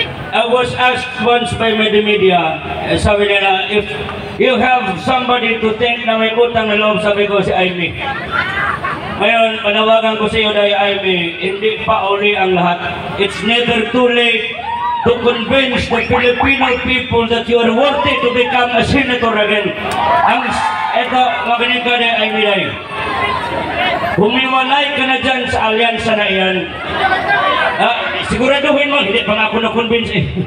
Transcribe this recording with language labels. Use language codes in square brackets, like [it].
[en] I was asked once by the media, [tl] sabi nila, [en] if you have somebody to think [tl] na may utang na loob, sabi ko [en] si Amy. [tl] Ngayon, panawagan ko sa iyo dahil Amy, hindi pa uli ang lahat. [en] It's never too late to convince the Filipino people that you are worthy to become a senator again. [tl] Ito, magaling ka na Amy dahil. Humiwalay ka na dyan sa alyansa na iyan. Siguraduhin mo, hindi pa nga ako na-convince eh.